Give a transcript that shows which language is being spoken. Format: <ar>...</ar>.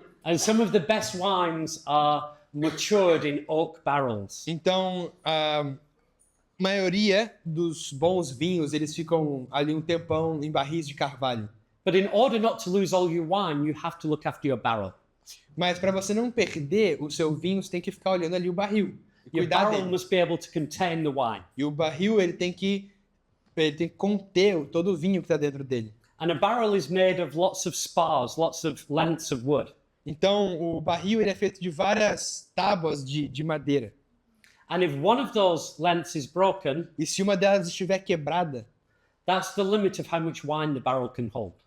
<en>And some of the best wines are matured in oak barrels.</en> <pt>Então, a maioria dos bons vinhos, eles ficam ali um tempão em barris de carvalho.</pt> <en>But in order not to lose all your wine, you have to look after your barrel.</en> <pt>Mas para você não perder o seu vinho, você tem que ficar olhando ali o barril. E</pt> <en>Your</en> <pt>cuidar</pt> <en>barrel</en> <pt>dele.</pt> <en>must be able to contain the wine.</en> <pt>E o barril, ele tem que conter todo o vinho que está dentro dele.</pt> <en>And a barrel is made of lots of spars, lots of lengths of wood.</en> <pt>Então, o barril, ele é feito de várias tábuas de madeira.</pt> <en>And if one of those lengths is broken,</en> <pt>E se uma delas estiver quebrada,</pt> <en>that's the limit of how much wine the barrel can hold.</en>